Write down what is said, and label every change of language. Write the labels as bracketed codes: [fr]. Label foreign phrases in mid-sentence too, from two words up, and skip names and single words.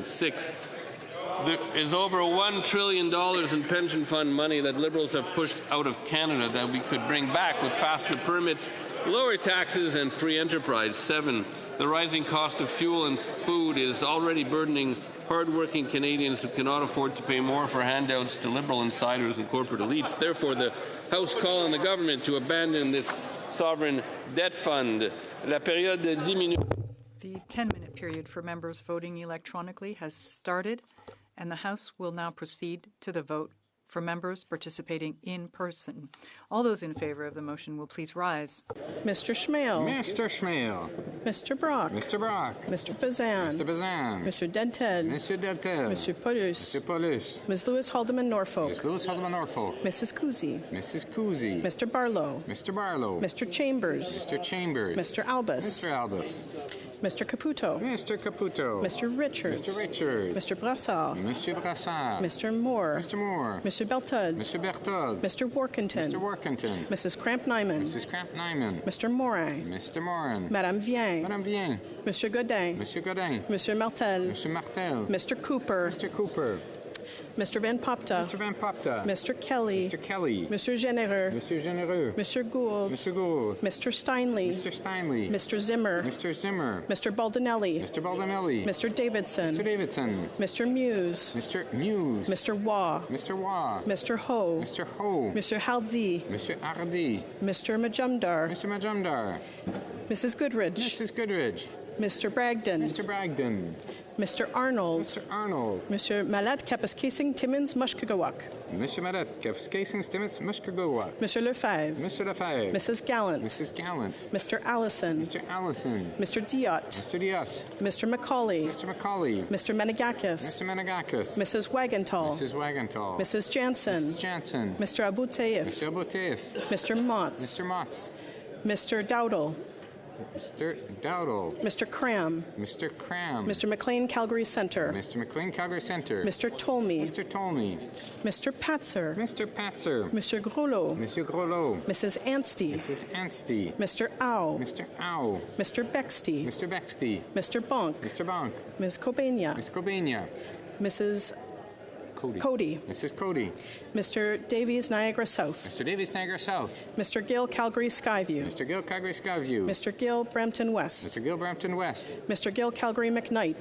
[en] Six, there is over $1 trillion in pension fund money that Liberals have pushed out of Canada that we could bring back with faster permits, lower taxes, and free enterprise. Seven, the rising cost of fuel and food is already burdening hard-working Canadians who cannot afford to pay more for handouts to Liberal insiders and corporate elites. Therefore, the House call on the government to abandon this sovereign debt fund. [fr] La période de 10 minutes. [en] The 10-minute period for members voting electronically has started, and the House will now proceed to the vote for members participating in person. All those in favour of the motion will please rise. Mr. Schmale. Mr. Schmale. Mr. Brock. Mr. Brock. Mr. Bazan. Mr. Bazan. Mr. Dentel. Mr. Deltel. Mr. Paulus. Mr. Paulus. Ms. Lewis Haldeman Norfolk. Ms. Lewis Haldeman Norfolk. Mrs. Kuzi. Mrs. Kuzi. Mr. Barlow. Mr. Barlow. Mr. Chambers. Mr. Chambers. Mr. Albus. Mr. Albus. Mr. Caputo. Mr. Caputo. Mr. Richards. Mr. Richards. Mr. Brassard. Mr. Brassard. Mr. Moore. Mr. Moore. Mr. Beltud. Mr. Berthold. Mr. Workington. Mr. Workington. Mrs. Cramp-Nyman. Mrs. Cramp-Nyman. Mr. Morin. Mr. Morin. Madame Vien. Madame Vien. Monsieur Godin. Monsieur Godin. Monsieur Martel. Monsieur Martel. Mr. Cooper. Mr. Cooper. Mr. Van Popta. Mr. Van Popta. Mr. Kelly. Mr. Kelly. Monsieur Généreux. Monsieur Généreux. Monsieur Gould. Mr. Gould. Mr. Steinley. Mr. Steinley. Mr. Zimmer. Mr. Zimmer. Mr. Baldinelli. Mr. Baldinelli. Mr. Davidson. Mr. Davidson. Mr. Muse. Mr. Muse. Mr. Waugh. Mr. Waugh. Mr. Ho. Mr. Ho. Mr. Hardy. Mr. Hardy. Mr. Majumdar. Mr. Majumdar. Mrs. Goodridge. Mrs. Goodridge. Mr. Bragdon. Mr. Bragdon. Mr. Arnold. Mr. Arnold. Monsieur Malad Kapaskasing Timmins Mushkagawak. Monsieur Malad Kapaskasing Timmins Mushkagawak. Monsieur Lefebvre. Mr. Lefebvre. Mrs. Gallant. Mrs. Gallant. Mr. Allison. Mr. Allison. Mr. Diot. Mr. Diot. Mr. Macaulay. Mr. Macaulay. Mr. Menegakis. Mr. Menegakis. Mrs. Wagenthal. Mrs. Wagenthal. Mrs. Jansen. Mrs. Jansen. Mr. Abu Taif. Mr. Abu Taif. Mr. Motz. Mr. Motz. Mr. Dowdle. Mr. Dowdle. Mr. Cram. Mr. Cram. Mr. McLean Calgary Centre. Mr. McLean Calgary Centre. Mr. Tolmie. Mr. Tolmie. Mr. Patzer. Mr. Patzer. Monsieur Groslo. Monsieur Groslo. Mrs. Anstey. Mrs. Anstey. Mr. Au. Mr. Au. Mr. Bexty. Mr. Bexty. Mr. Bonk. Mr. Bonk. Ms. Kobania. Ms. Kobania. Mrs. Cody. Mrs. Cody. Mr. Davies, Niagara South. Mr. Davies, Niagara South. Mr. Gill, Calgary Skyview. Mr. Gill, Calgary Skyview. Mr. Gill, Brampton West. Mr. Gill, Brampton West. Mr. Gill, Calgary McKnight.